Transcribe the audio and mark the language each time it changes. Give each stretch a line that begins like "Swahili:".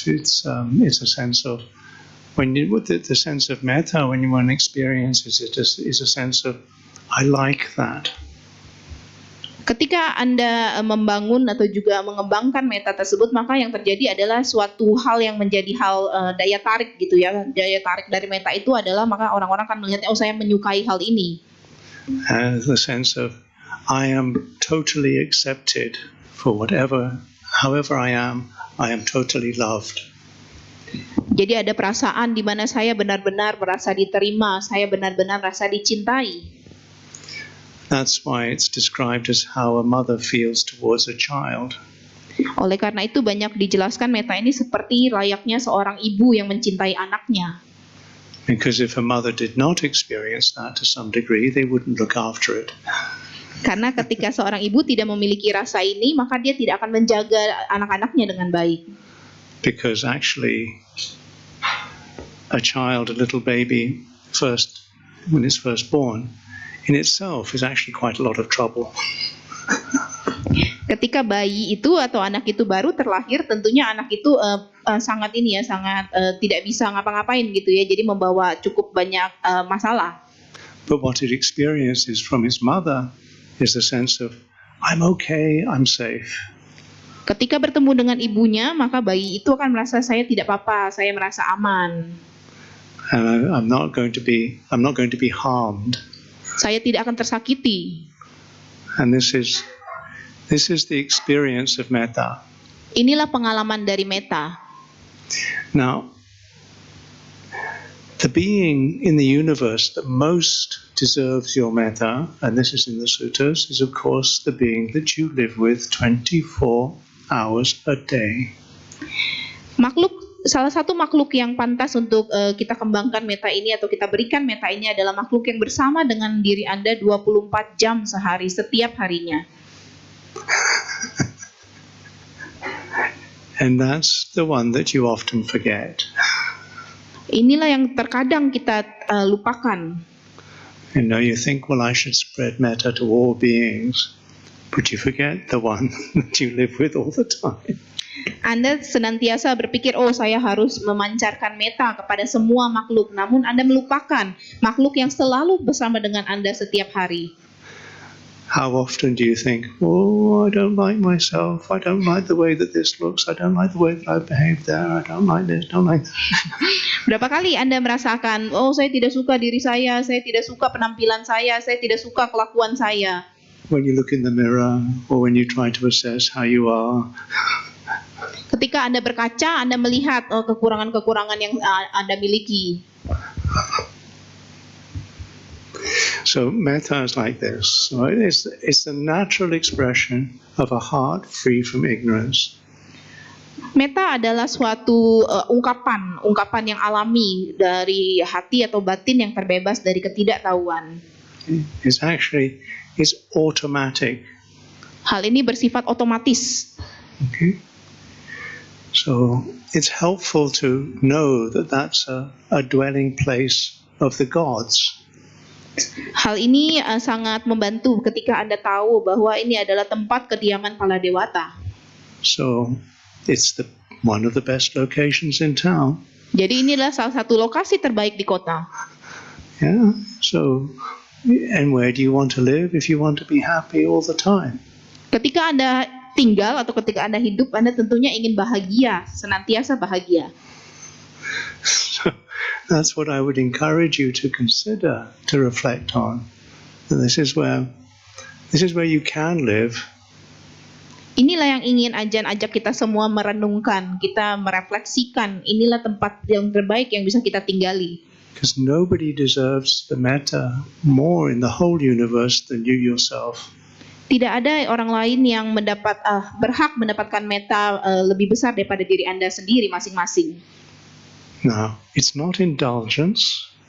English: It's a sense of the sense of metta when one experiences it is a sense of I like that.
Indonesian: Ketika Anda membangun atau juga mengembangkan meta tersebut, maka yang terjadi adalah suatu hal yang menjadi hal daya tarik gitu ya. Daya tarik dari meta itu adalah maka orang-orang akan melihatnya, oh saya menyukai hal ini.
English: The sense of I am totally accepted for however I am totally loved.
Indonesian: Jadi ada perasaan di mana saya benar-benar merasa diterima, saya benar-benar merasa dicintai.
English: That's why it's described as how a mother feels towards a child.
Indonesian: Oleh karena itu banyak dijelaskan meta ini seperti layaknya seorang ibu yang mencintai anaknya.
English: Because if a mother did not experience that to some degree, they wouldn't look after it.
Indonesian: Karena ketika seorang ibu tidak memiliki rasa ini, maka dia tidak akan menjaga anak-anaknya dengan baik.
English: Because actually, a little baby, when it's first born, in itself is actually quite a lot of trouble.
Indonesian: Ketika bayi itu atau anak itu baru terlahir, tentunya anak itu sangat tidak bisa ngapa-ngapain gitu ya, jadi membawa cukup banyak masalah.
English: But what it experiences from its mother is a sense of I'm okay, I'm safe.
Indonesian: Ketika bertemu dengan ibunya, maka bayi itu akan merasa saya tidak apa-apa, saya merasa aman.
English: And I'm not going to be harmed.
Indonesian: Saya tidak akan tersakiti.
English: And this is the experience of metta.
Indonesian: Inilah pengalaman dari metta.
English: Now, the being in the universe that most deserves your metta, and this is in the suttas, is of course the being that you live with 24 hours a day.
Indonesian: Salah satu makhluk yang pantas untuk kita kembangkan meta ini atau kita berikan meta ini adalah makhluk yang bersama dengan diri Anda 24 jam sehari, setiap harinya.
English: And that's the one that you often forget.
Indonesian: Inilah yang terkadang kita lupakan.
English: You think, well, I should spread metta to all beings, but you forget the one that you live with all the time.
Indonesian: Anda senantiasa berpikir, oh saya harus memancarkan meta kepada semua makhluk. Namun Anda melupakan makhluk yang selalu bersama dengan Anda setiap hari.
English: How often do you think, oh, I don't like myself, I don't like the way that this looks, I don't like the way that I behave there, I don't like this, don't like that.
Indonesian: Berapa kali Anda merasakan, oh saya tidak suka diri saya tidak suka penampilan saya tidak suka kelakuan saya.
English: When you look in the mirror, or when you try to assess how you are.
Indonesian: Ketika Anda berkaca, Anda melihat kekurangan-kekurangan yang Anda miliki.
English: So metta is like this. So it's the natural expression of a heart free from ignorance.
Indonesian: Meta adalah suatu ungkapan yang alami dari hati atau batin yang terbebas dari ketidaktahuan.
English: It's automatic.
Indonesian: Hal ini bersifat otomatis.
English: Okay. So it's helpful to know that that's a dwelling place of the gods.
Indonesian: Hal ini sangat membantu ketika Anda tahu bahwa ini adalah tempat kediaman para dewata.
English: So it's one of the best locations in town.
Indonesian: Jadi inilah salah satu lokasi terbaik di kota.
English: Yeah. So, and where do you want to live if you want to be happy all the time?
Indonesian: Ketika Anda tinggal atau ketika Anda hidup, Anda tentunya ingin bahagia, senantiasa bahagia.
English: So that's what I would encourage you to consider, to reflect on. And this is where you can live.
Indonesian: Inilah yang ingin ajak kita semua merenungkan, kita merefleksikan. Inilah tempat yang terbaik yang bisa kita tinggali.
English: Because nobody deserves the metta more in the whole universe than you yourself.
Indonesian: Tidak ada orang lain yang berhak mendapatkan metta lebih besar daripada diri Anda sendiri masing-masing.
English: Now, it's not indulgence.